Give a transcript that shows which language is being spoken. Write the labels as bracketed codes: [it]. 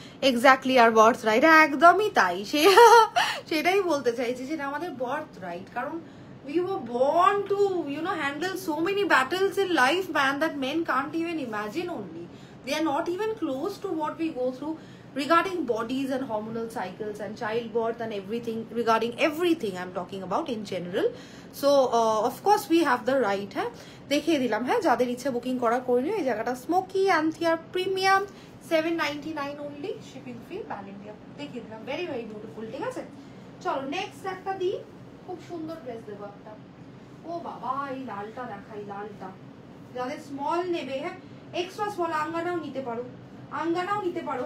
[bn] Exactly, আর birth right, একদমই তাই। সেটাই বলতে চাইছি, সেটা আমাদের বার্থ রাইট, কারণ [en] we were born to, you know, handle so many battles in life, man, that men can't even imagine only. They are not even close to what we go through regarding bodies and hormonal cycles and childbirth and everything, regarding everything I'm talking about in general. So of course we have the right. [bn] হ্যাঁ, দেখিয়ে দিলাম। হ্যাঁ, যাদের ইচ্ছে booking করা করে নিও। এই জায়গাটা smoky অ্যান্থিয়ার premium, 799 only, shipping free, pan India, দেখিয়ে দিলাম। ভেরি ভেরি বিউটিফুল, ঠিক আছে? চলো নেক্সট একটা দিই। খুব সুন্দর ড্রেস দেবো একটা। ও বাবা, এই লালটা দেখাই, লালটা যাদের স্মল নেবে, হ্যাঁ, এক্সট্রা স্মল আঙ্গানাও নিতে পারো, আঙ্গানাও নিতে পারো।